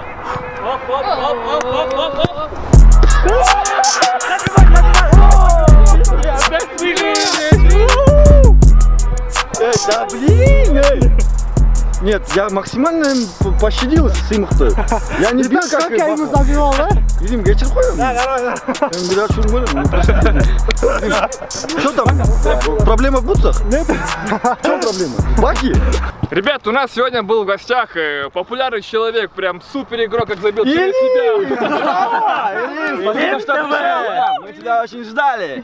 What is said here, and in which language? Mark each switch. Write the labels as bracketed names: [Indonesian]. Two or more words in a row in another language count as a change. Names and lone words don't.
[Russian] Да блин! Нет, я максимально пощадил Симхты. Я не бил, Как я ему забивал, да? [Turkish] Илин, geçir koyuyorum. Ben biraz şunu böyle. [Russian] Что там? Проблема в бутсах? Нет? В чем проблема? Баки? Ребят, у нас сегодня был в гостях популярный человек, прям супер игрок, как забил через себя. Спасибо, что пришел. Мы тебя очень ждали.